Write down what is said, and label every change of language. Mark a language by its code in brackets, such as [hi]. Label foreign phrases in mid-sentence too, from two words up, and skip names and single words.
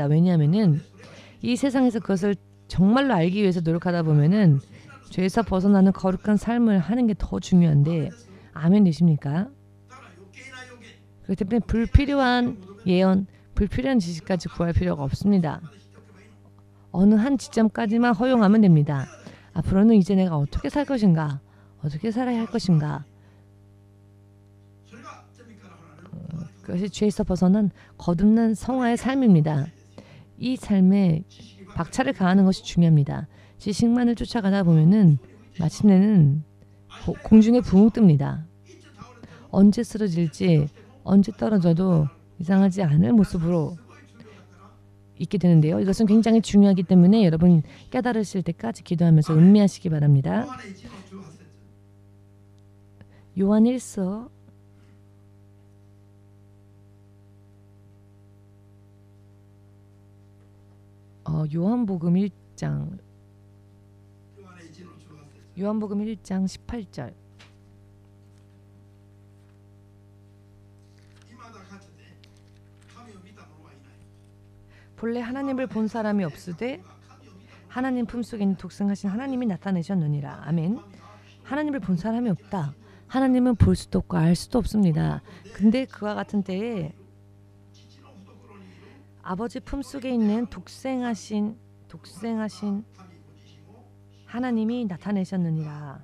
[ko] 왜냐하면은 이 세상에서 그것을 정말로 알기 위해서 노력하다 보면은 죄에서 벗어나는 거룩한 삶을 하는 게 더 중요한데, 아멘 되십니까? 그렇기 때문에 불필요한 예언, 불필요한 지식까지 구할 필요가 없습니다. 어느 한 지점까지만 허용하면 됩니다. 앞으로는 이제 내가 어떻게 살 것인가? 어떻게 살아야 할 것인가. [ja] それが罪から離れる [ko] 그것이 죄에서 벗어난 거듭난 성화의 삶입니다. 이 삶에 박차를 가하는 것이 중요합니다. 지식만을 쫓아가다 보면은 마침내는 공중에 붕 뜹니다. 언제 쓰러질지, 언제 떨어져도 이상하지 않을 모습으로 있게 되는데요. 이것은 굉장히 중요하기 때문에 여러분 깨달으실 때까지 기도하면서 음미하시기 바랍니다. [ja] ヨハネ1の18節 [ko] 요한복음 1장 [ja] ヨハネ1の18節 [ko] 요한복음 1장 18절 [ja] 未だかつて神を見た者はいない [ko] 본래 하나님을 본 사람이 없으되 하나님 품속에 있는 독생하신 하나님이 나타내셨느니라. 아멘. 하나님을 본 사람이 없다. 하나님은 볼 수도 없고 알 수도 없습니다. 근데 그와 같은 때에 아버지 품속에 있는 독생하신 하나님이 나타내셨느니라.